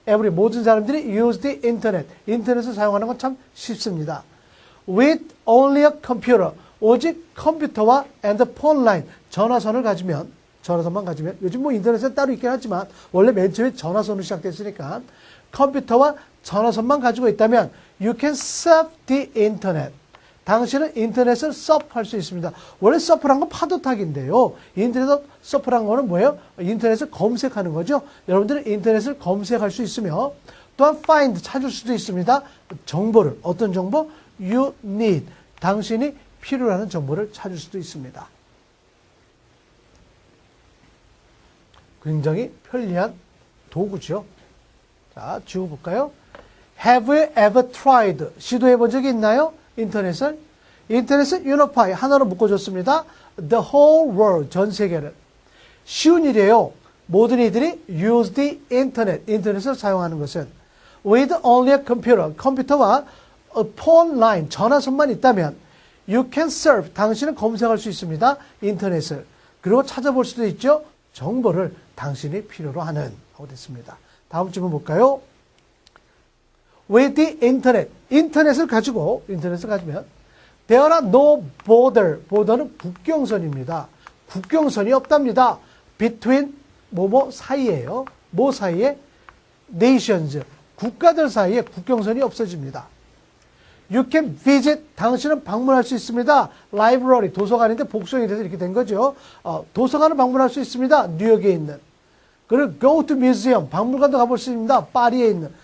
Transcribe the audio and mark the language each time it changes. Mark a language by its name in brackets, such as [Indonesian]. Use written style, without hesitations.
[Korean] 모든 사람들이 [English] use the internet. [Korean] 인터넷을 사용하는 건 참 쉽습니다. [English] With only a computer. [Korean] 오직 컴퓨터와 [English] and phone line. [Korean] 전화선만 가지면, 요즘 뭐 인터넷은 따로 있긴 하지만, 원래 맨 처음에 전화선으로 시작됐으니까, 컴퓨터와 전화선만 가지고 있다면, [English] you can surf the internet. [Korean] 당신은 인터넷을 서프할 수 있습니다. 원래 서프란 건 파도 타기인데요. 인터넷 서프란 거는 뭐예요? 인터넷을 검색하는 거죠. 여러분들은 인터넷을 검색할 수 있으며, 또한 find, 찾을 수도 있습니다. 정보를, 어떤 정보? [English] You need. [Korean] 당신이 필요로 하는 정보를 찾을 수도 있습니다. 굉장히 편리한 도구죠. 자, 지워볼까요? [English] Have you ever tried? [Korean] 시도해 본 적이 있나요? 인터넷을 unify, 하나로 묶어줬습니다. [English] The whole world, [Korean] 전 세계를. 쉬운 일이에요. 모든 이들이 [English] use the internet, [Korean] 인터넷을 사용하는 것은. [English] With only a computer, 컴퓨터와 a phone line, [Korean] 전화선만 있다면 [English] you can surf, [Korean] 당신은 검색할 수 있습니다. 인터넷을. 그리고 찾아볼 수도 있죠. 정보를 당신이 필요로 하는 하고 됐습니다. 다음 질문 볼까요? [English] With the internet, [Korean] 인터넷을 가지면 [English] there are no border는 국경선입니다. [Korean] 국경선이 없답니다. between 뭐뭐 사이에요. 뭐 사이에? nations, 국가들 사이에 국경선이 없어집니다. [English] You can visit, [Korean] 당신은 방문할 수 있습니다. library, 도서관인데 복수형이 돼서 이렇게 된 거죠. 도서관을 방문할 수 있습니다. 뉴욕에 있는. 그리고 [English] go to museum, [Korean] 박물관도 가볼 수 있습니다. 파리에 있는.